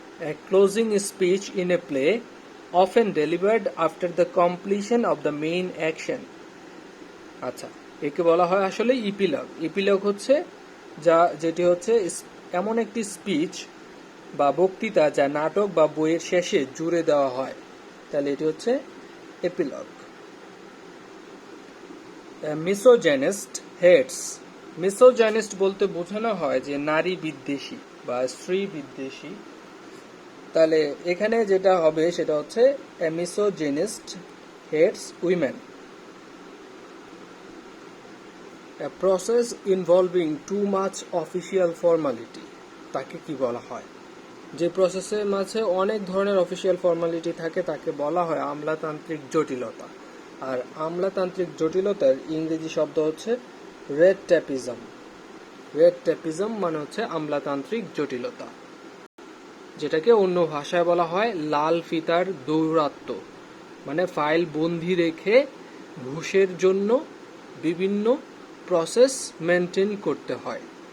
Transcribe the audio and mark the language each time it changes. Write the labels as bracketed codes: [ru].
[en] A closing speech in a play often delivered after the completion of the main action. [bn] আচ্ছা, একে বলা হয় আসলে ইপিলগ। ইপিলগ হচ্ছে যেটি হচ্ছে এমন একটি স্পিচ বা বক্তৃতা যা নাটক বা বইয়ের শেষে জুড়ে দেওয়া হয়, তাহলে এটি হচ্ছে এপিলগ। মিসোজেনিস্ট হেটস। মিসোজেনিস্ট বলতে বোঝানো হয় যে নারী বিদ্বেষী বা স্ত্রী বিদ্বেষী। তাহলে এখানে যেটা হবে সেটা হচ্ছে [en] a misogynist hates women. A process involving too much official formality, [bn] তাকে কি বলা হয়? যে প্রসেসের মাঝে অনেক ধরনের অফিসিয়াল ফর্মালিটি থাকে তাকে বলা হয় আমলাতান্ত্রিক জটিলতা। আর আমলাতান্ত্রিক জটিলতার ইংরেজি শব্দ হচ্ছে রেড ট্যাপিজম। রেড ট্যাপিজম মানে হচ্ছে আমলাতান্ত্রিক জটিলতা, যেটাকে অন্য ভাষায় বলা হয় লাল ফিতার দৌরাত্ম্য, মানে ফাইল বন্দি রেখে ঘুষের জন্য বিভিন্ন প্রসেস মেনটেন করতে হয়।